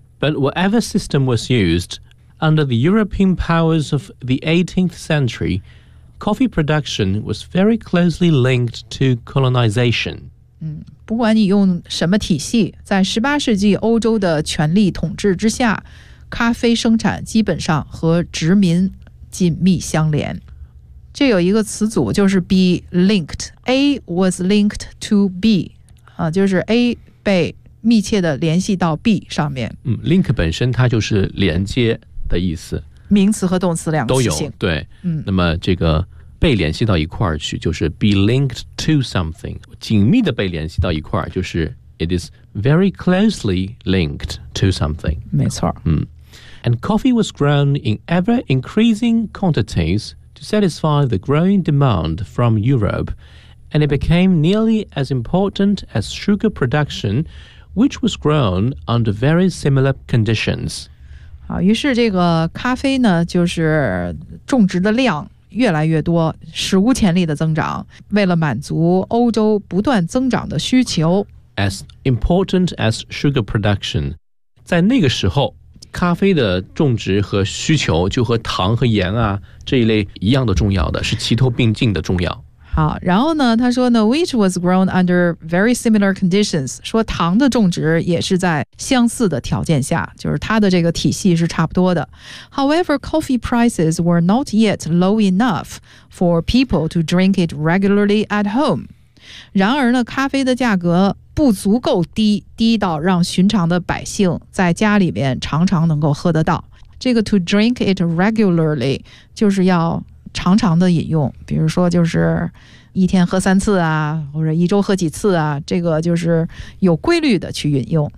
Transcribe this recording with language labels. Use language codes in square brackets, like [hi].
[en] But whatever system was used, under the European powers of the 18th century, coffee production was very closely linked to colonization. [zh] 不管你用什么体系，在18世纪欧洲的权力统治之下，咖啡生产基本上和殖民紧密相连。这有一个词组就是 [en] be linked. A was linked to B.、 [zh] 就是 A 被密切的联系到 B 上面。 Link 本身它就是连接的意思。名词和动词两个词性。都有，对。那么这个被联系到一块儿去就是 [en] be linked to something. [zh] 紧密的被联系到一块儿就是 [en] it is very closely linked to something. [zh] 没错。 [en] And coffee was grown in ever increasing quantities,To satisfy the growing demand from Europe, and it became nearly as important as sugar production, which was grown under very similar conditions. [zh] 好，于是这个咖啡呢，就是种植的量越来越多，史无前例的增长，为了满足欧洲不断增长的需求。 [en] As important as sugar production, [zh] 在那个时候。咖啡的种植和需求就和糖和盐啊这一类一样的重要的是齐头并进的重要。好，然后呢他说呢 [en] which was grown under very similar conditions, [zh] 说糖的种植也是在相似的条件下，就是它的这个体系是差不多的。 [en] However, coffee prices were not yet low enough for people to drink it regularly at home. [zh] 然而呢，咖啡的价格不足够低，低到让寻常的百姓在家里面常常能够喝得到。这个 [en] to drink it regularly [zh] 就是要常常的饮用，比如说就是一天喝三次啊，或者一周喝几次啊，这个就是有规律的去饮用。